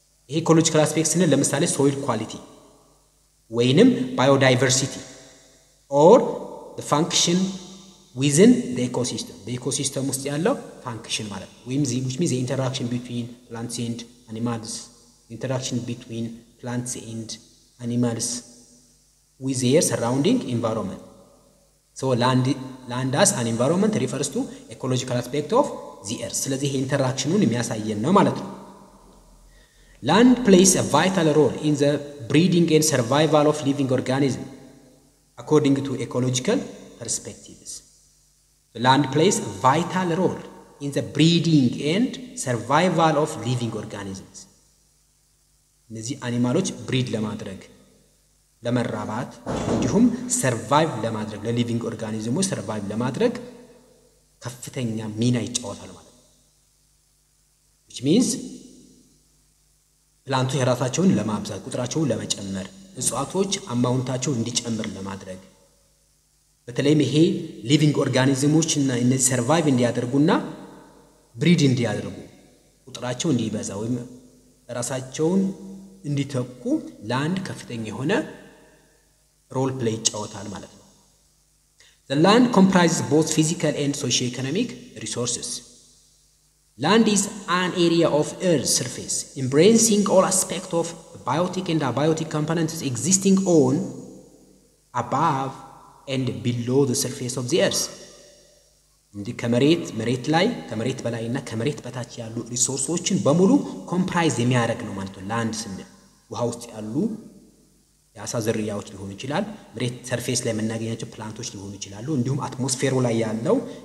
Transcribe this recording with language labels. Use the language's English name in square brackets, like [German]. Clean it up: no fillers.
[Amharic] ይሄ ኢኮሎጂካል አስፔክት ስንል ለምሳሌ ሶይል ኳሊቲ ወይንም [English] biodiversity or the function within the ecosystem the ecosystem [Amharic] ውስጥ ያለው [English] function [Amharic] ማለት ነው። ወይም [English] which means the interaction between plants and animals interaction between plants and animals with their surrounding environment. So land as an environment refers to ecological aspect of the earth. [Amharic] ስለዚህ ይሄ ኢንተራክሽኑን የሚያሳየን ነው ማለት ነው። [English] Land plays a vital role in the breeding and survival of living organisms according to ecological perspectives. The land plays a vital role in the breeding and survival of living organisms. [Amharic] እነዚህ አኒማሎች ብሪድ ለማድረግ ለመራባት እንዲሁም ሰርቫይቭ ለማድረግ ለሊቪንግ ኦርጋኒዝሞች ሰርቫይቭ ለማድረግ ከፍተኛ ሚና ይጫወታል ማለት ነው። [English] which means [Amharic] ፕላንቱ የራሳቸውን ለማብዛት ቁጥራቸውን ለመጨመር እጽዋቶች አማውንታቸው እንዲጨምር ለማድረግ በተለይም ይሄ ሊቪንግ ኦርጋኒዝሞች እና እነዚህ ሰርቫይቭ እንዲያደርጉና ብሪድ እንዲያደርጉ ቁጥራቸው እንዲበዛ ወይም ራሳቸውን እንዲተኩ ላንድ ከፍተኛ የሆነ ሮል ፕሌይ ይጫወታል ማለት ነው። [English] The land comprises both physical and socio-economic resources. Land is an area of earth's surface embracing all aspects of biotic and abiotic components existing on, above and below the surface of the earth. [Amharic] እንዲ መሬት ላይ ከመሬት በላይና ከመሬት በታች ያሉ ሪሶርሶችን በሙሉ ኮምፕራይዝ የሚያደርግ ነው ማለት ነው ላንድ ስንል ውሃ ውስጥ ያሉ የአሳ ዝርያዎች ሊሆኑ ይችላል መሬት ሰርፌስ ላይ የምናገኛቸው ፕላንቶች ሊሆኑ ይችላሉ እንዲሁም አትሞስፌሩ ላይ ያለው